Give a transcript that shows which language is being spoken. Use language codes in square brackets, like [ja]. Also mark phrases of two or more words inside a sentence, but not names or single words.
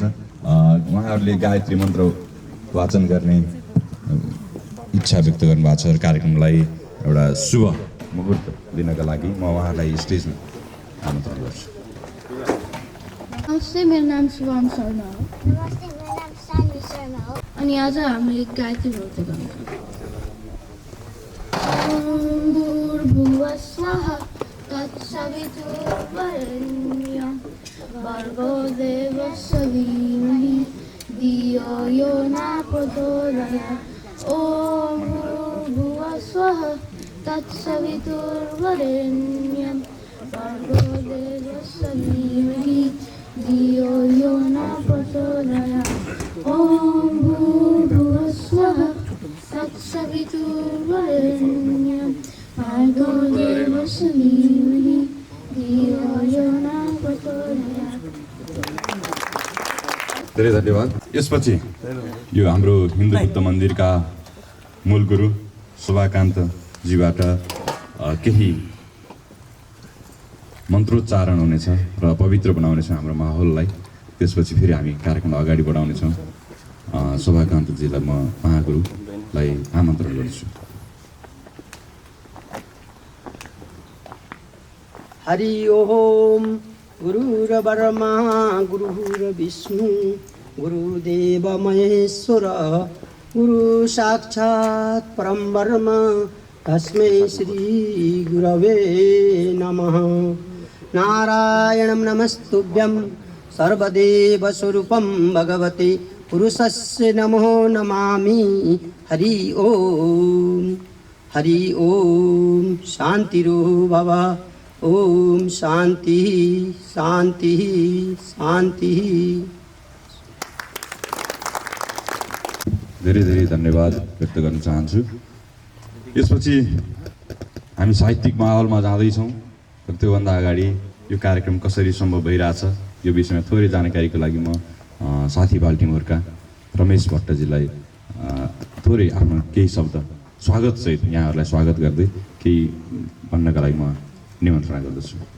[ne] उहाँहरूले गायत्री मन्त्र वाचन गर्ने इच्छा व्यक्त गर्नुभएको छ। कार्यक्रमलाई एउटा शुभ मुहुर्त दिनका लागि म उहाँलाई स्टेजमा आमन्त्रण गर्छु। नमस्ते, मेरो नाम शुभम शर्मा हो। नमस्ते, मेरो नाम सान्वी शर्मा हो। अनि आज हामीले गायत्री व्रत गर्छौँ। [sa] ओम भूर्भुवः स्वः तत्सवितुर्वरेण्यं भर्गो देवस्य धीमहि धियो यो न प्रचोदयात्। ओम भूर्भुवः स्वः तत्सवितुर्वरेण्यं भर्गो देवस्य धीमहि धियो यो न प्रचोदयात्। ओम भूर्भुवः स्वः तत्सवितुर्वरेण्यं भर्गो देवस्य धीमहि धियो यो न प्रचोदयात्। [ne] धेरै धन्यवाद। यसपछि यो हाम्रो हिन्दू बुद्ध मन्दिरका मूल गुरु शोभाकान्तजीबाट केही मन्त्रोच्चारण हुनेछ र पवित्र बनाउनेछ हाम्रो माहौललाई। त्यसपछि फेरि हामी कार्यक्रम अगाडि बढाउनेछौँ। शोभाकान्तजीलाई म महागुरुलाई आमन्त्रण गर्छु। [sa] हरि ओम गुरुर्ब्रह्मा गुरुर्विष्णु गुरुदेव महेश्वर गुरु साक्षात् परम ब्रह्म तस्मै श्री गुरवे नमः। नारायणं नमस्तुभ्यं सर्वदेव स्वरूपं भगवते पुरुषस्य नमो नमामि। हरि ओम शांतिरो भव। ओम शांति शांति शांति। [ne] धेरै धेरै धन्यवाद व्यक्त गर्न चाहन्छु। यसपछि हामी साहित्यिक माहौलमा जाँदैछौँ र त्योभन्दा अगाडि यो कार्यक्रम कसरी सम्भव भइरहेछ यो विषयमा थोरै जानकारीको लागि म साथी बाल्टिमोरका रमेश भट्टजीलाई थोरै आफ्नो केही शब्द स्वागतसहित यहाँहरूलाई स्वागत गर्दै केही भन्नका लागि म निमन्त्रणा गर्दछु।